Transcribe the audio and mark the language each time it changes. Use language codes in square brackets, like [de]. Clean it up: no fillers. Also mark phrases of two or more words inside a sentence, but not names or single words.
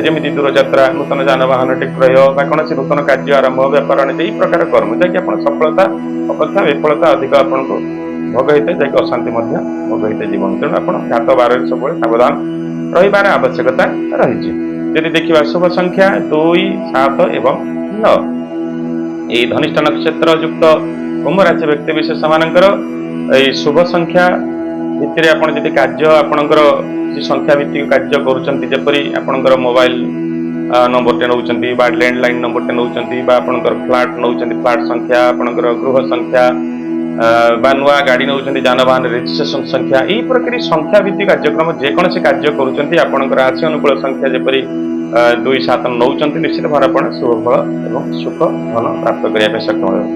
[or] ଯେମିତି ଦୂରଯାତ୍ରା, ନୂତନ ଯାନବାହନ କ୍ରୟ ବା କୌଣସି ନୂତନ କାର୍ଯ୍ୟ ଆରମ୍ଭ, ବେପାର ବାଣିଜ୍ୟ ଏହି ପ୍ରକାର କର୍ମ ଯାହାକି ଆପଣ ସଫଳତା ଅପେକ୍ଷା ବିଫଳତା ଅଧିକ ଆପଣଙ୍କୁ ଭୋଗ ହେଇଥାଏ, ଯାହାକି ଅଶାନ୍ତି ମଧ୍ୟ ଭୋଗ ହେଇଥାଏ ଜୀବନ। ତେଣୁ ଆପଣ ଘାତ ବାରରେ ସବୁବେଳେ ସାବଧାନ ରହିବାର ଆବଶ୍ୟକତା ରହିଛି। ଯଦି ଦେଖିବା ଶୁଭ ସଂଖ୍ୟା 2, 7 ଏବଂ 9, ଏହି ଧନିଷ୍ଠ ନକ୍ଷତ୍ର ଯୁକ୍ତ କୁମ୍ଭ ରାଶି ବ୍ୟକ୍ତି ବିଶେଷ ମାନଙ୍କର ଏହି ଶୁଭ ସଂଖ୍ୟା ଭିତରେ ଆପଣ ଯଦି କାର୍ଯ୍ୟ ଆପଣଙ୍କର କିଛି ସଂଖ୍ୟା ଭିତ୍ତିକ କାର୍ଯ୍ୟ କରୁଛନ୍ତି, ଯେପରି ଆପଣଙ୍କର ମୋବାଇଲ ନମ୍ବରଟେ ନେଉଛନ୍ତି ବା ଲ୍ୟାଣ୍ଡଲାଇନ୍ ନମ୍ବରଟେ ନେଉଛନ୍ତି ବା ଆପଣଙ୍କର ଫ୍ଲାଟ୍ ନେଉଛନ୍ତି, ଫ୍ଲାଟ୍ ସଂଖ୍ୟା, ଆପଣଙ୍କର ଗୃହ ସଂଖ୍ୟା ବା ନୂଆ ଗାଡ଼ି ନେଉଛନ୍ତି, ଯାନବାହନ ରେଜିଷ୍ଟ୍ରେସନ ସଂଖ୍ୟା, ଏହି ପ୍ରକାର ସଂଖ୍ୟା ଭିତ୍ତିକ କାର୍ଯ୍ୟକ୍ରମ ଯେକୌଣସି କାର୍ଯ୍ୟ କରୁଛନ୍ତି ଆପଣଙ୍କର ରାଶି ଅନୁକୂଳ ସଂଖ୍ୟା ଯେପରି 2, 7 ନେଉଛନ୍ତି, ନିଶ୍ଚିତ ଭାବରେ ଆପଣ ଶୁଭ ଫଳ ଏବଂ ସୁଖ ଧନ ପ୍ରାପ୍ତ କରିବା ପାଇଁ ସକ୍ଷମ ହେବେ।